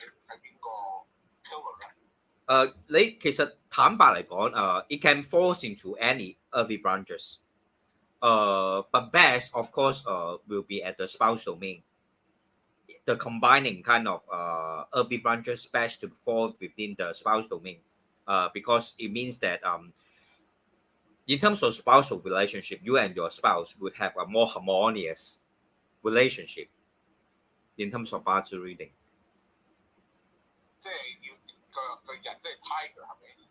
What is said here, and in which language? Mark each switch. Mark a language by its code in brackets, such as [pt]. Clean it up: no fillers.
[yue] 喺邊個 pillar 咧？你其實坦白嚟講， [en] it can fall into any early branches. But best, of course, will be at the spouse domain. The combining kind of early branches best to fall within the spouse domain, because it means that in terms of spousal relationship, you and your spouse would have a more harmonious relationship in terms of 八字 reading. [yue] 即係要個人即係 tiger 係咪